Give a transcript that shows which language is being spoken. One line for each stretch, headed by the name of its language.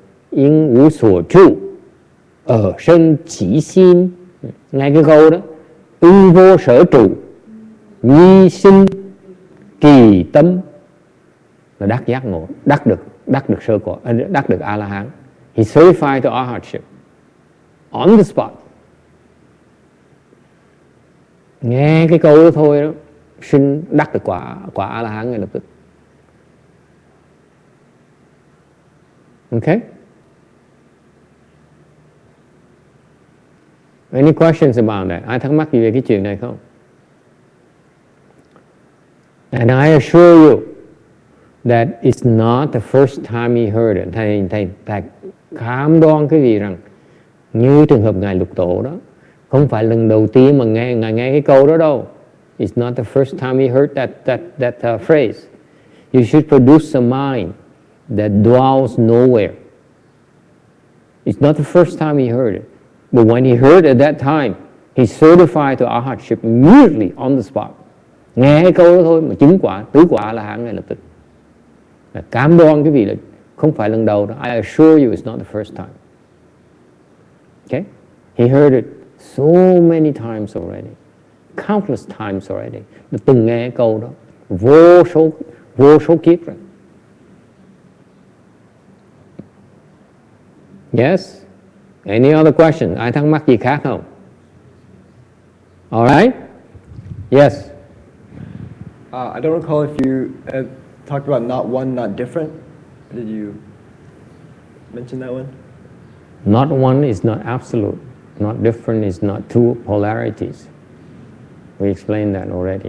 Vietnamese: Yên ngũ sổ trụ ở sân chỉ xin, ngay cái câu đó, vô sở trụ nhi sinh kỳ tâm, là đắc giác ngộ, đắc được sơ quả, đắc được A La Hán.
English: He certified to arhatship on the spot.
Vietnamese: Nghe cái câu đó thôi đó, xin đắc được quả A La Hán ngay lập tức.
English: Okay? Any questions about that?
Vietnamese: Ai thắc mắc gì về cái chuyện này không?
English: And I assure you that it's not the first time he heard it.
Vietnamese: Thầy cam đoan cái gì rằng như trường hợp ngài Lục Tổ đó, không phải lần đầu tiên mà ngài nghe cái câu đó đâu.
English: It's not the first time he heard that phrase. You should produce a mind that dwells nowhere. It's not the first time he heard it. But when he heard at that time, he certified to arhatship immediately on the spot.
Vietnamese: Nghe cái câu đó thôi mà chứng quả, tứ quả là hạng ngay lập tức. Cam đoan cái vị là không phải lần đầu đó.
English: I assure you it's not the first time. Okay? He heard it so many times already. Countless times already.
Vietnamese: Đã từng nghe câu đó vô số kiếp rồi.
English: Yes? Any other question?
Vietnamese: Ai thắc mắc gì khác không?
English: All right? Yes? I don't recall if you talked about not one, not different. Did you mention that one? Not one is not absolute. Not different is not two polarities. We explained that already.